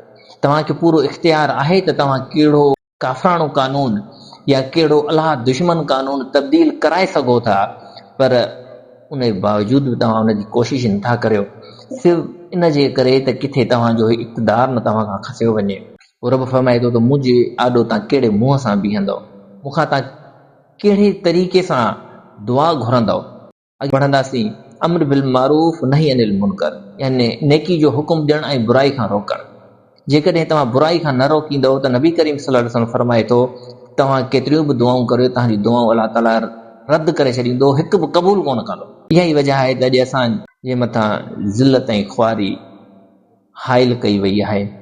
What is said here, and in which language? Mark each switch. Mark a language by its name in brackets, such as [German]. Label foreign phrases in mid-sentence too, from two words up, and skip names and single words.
[Sindhi] तव्हांखे पूरो इख्तियार आहे त तव्हां कहिड़ो काफ़राणो कानून या कहिड़ो अलाह दुश्मन कानून तब्दील कराए सघो था, पर उन जे बावजूद बि तव्हां उनजी कोशिश नथा करियो, सिर्फ़ु इन जे करे त किथे तव्हांजो इक़्तिदार न तव्हां खां खसियो वञे। रब फरमाए थो त मुंहिंजे आॾो तव्हां कहिड़े मुंहं सां बीहंदव, मूंखां तव्हां कहिड़े तरीक़े सां दुआ घुरंदव। अॼु पढ़ंदासीं [Arabic] أمر بالمعروف نهي عن المنكر, [Sindhi] यानी नेकी जो हुकुम ॾियणु ऐं बुराई खां रोकणु। जेकॾहिं तव्हां बुराई खां न रोकींदव त नबी करीम [Arabic] صلى الله عليه وسلم [Sindhi] फरमाए थो तव्हां केतिरियूं बि दुआऊं करियो, तव्हांजी दुआऊं अलाह ताला रद्द करे छॾींदो, हिकु बि क़बूल कोन कंदो। इहा ई वजह आहे त अॼु असांजे मथां ज़िलत ऐं ख्वारी हाइल कई वई आहे।